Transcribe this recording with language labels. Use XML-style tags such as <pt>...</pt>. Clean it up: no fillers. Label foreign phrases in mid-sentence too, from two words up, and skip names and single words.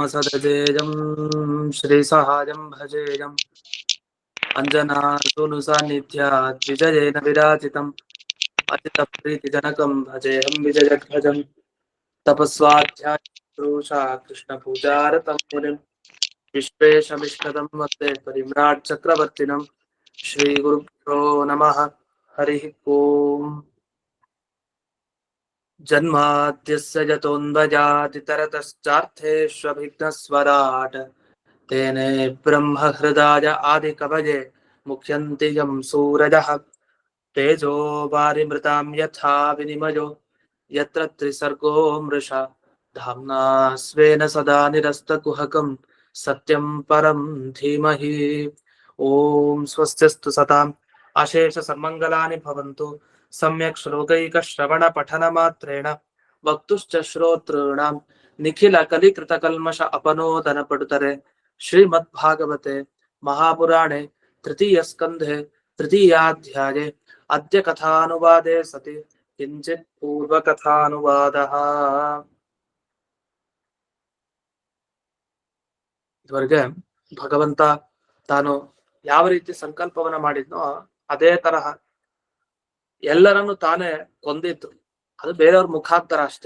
<sa>ಸದಜೇಜಂ ಶ್ರೀಸಹಾಜಂ ಭಜೇಜಂ ಅಂಜನಾಸೂನು ಸಾನ್ನಿಧ್ಯಾತ್ ವಿಜಯೇನ ವಿರಾಜಿತಂ ಅಜಿತ ಪ್ರೀತಿಜನಕಂ ಭಜೇಹಂ ವಿಜಯಧ್ವಜಂ ತಪಸ್ವಾಧ್ಯಾಯ ಪುರುಷಾ ಕೃಷ್ಣ ಪೂಜಾರತಂ ಮುನಿಂ ವಿಶ್ವೇಶಮಿಷ್ಟದಂ ವಂದೇ ಪರಿಮ್ರಾಟ್ ಚಕ್ರವರ್ತಿನಂ ಶ್ರೀ ಗುರುಭ್ಯೋ ನಮಃ. ಹರಿ ಓಂ. ಜನ್ಮಾದ್ಯಸ್ಯ ಯತೋನ್ವಜಾತಿತರತಶ್ಚಾರ್ಥೇಷ್ವಭಿಘ್ನಸ್ವರಾಟ್ ತೇನೇ ಬ್ರಹ್ಮ ಹೃದಯ ಆದಿಕವಯೇ ಮುಖ್ಯಂತಿ ಯಂ ಸೂರಜಃ ತೇಜೋ ವಾರಿಮೃತಾಂ ಯಥಾ ವಿನಿಮಯೋ ಯತ್ರ ತ್ರಿಸರ್ಗೋ ಮೃಷಾ ಧಾಮ್ನಾ ಸ್ವೇನ ಸದಾ ನಿರಸ್ತಕುಹಕಂ ಸತ್ಯಂ ಪರಂ ಧೀಮಹಿ. ಓಂ ಸ್ವಸ್ತ್ಯಸ್ತು ಸತಾಂ ಅಶೇಷ ಸನ್ಮಂಗಲಾನಿ ಭವಂತು. ಸಮ್ಯಕ್ ಶ್ಲೋಕೈಕ ಶ್ರವಣ ಪಠನ ಮಾತ್ರೇಣ ವಕ್ತುಶ್ಚ ಶ್ರೋತೃಣಾಂ ನಿಖಿಲ ಕಲಿಕೃತ ಕಲ್ಮಷ ಅಪನೋದನ ಪಡುತ್ತಾರೆ. ಶ್ರೀಮದ್ ಭಾಗವತೆ ಮಹಾಪುರಾಣೆ ತೃತೀಯ ಸ್ಕಂಧೆ ತೃತೀಯಾಧ್ಯಾಯೇ ಅದ್ಯ ಕಥಾನುವಾದೇ ಸತಿ ಕಿಂಚಿತ್ ಪೂರ್ವ ಕಥಾನುವಾದಃ.</sa> <kn>ಇದುವರೆಗೆ ಭಗವಂತ ತಾನು ಯಾವ ರೀತಿ ಸಂಕಲ್ಪವನ್ನ ಮಾಡಿದ್ನೋ ಅದೇ ತರಹ ಎಲ್ಲರನ್ನು ತಾನೇ ಕೊಂದಿತ್ತು. ಅದು ಬೇರೆಯವ್ರ ಮುಖಾಂತರ ಅಷ್ಟೇ.</kn>